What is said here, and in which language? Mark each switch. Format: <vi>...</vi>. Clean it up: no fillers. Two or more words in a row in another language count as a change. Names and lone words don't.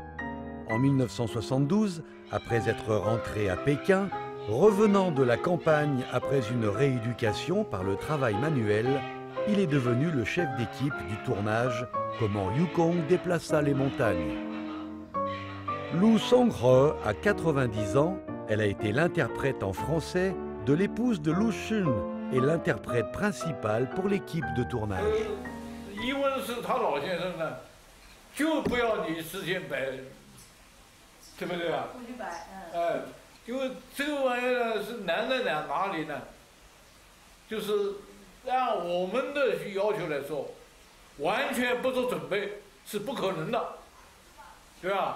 <fr>En 1972, après être rentré à Pékin, revenant de la campagne après une rééducation par le travail manuel, il est devenu le chef d'équipe du tournage Comment Yukong déplaça les montagnes. Lu Song-ho a 90 ans, elle a été l'interprète en français de l'épouse de Lu Shun et l'interprète principale pour l'équipe de tournage.</fr> <zh>一问是他老先生呢，就不要你事先摆，对不对啊？不许摆，因为这个玩意儿呢是难在哪里呢？就是按我们的要求来说，完全不做准备是不可能的，对吧？</zh>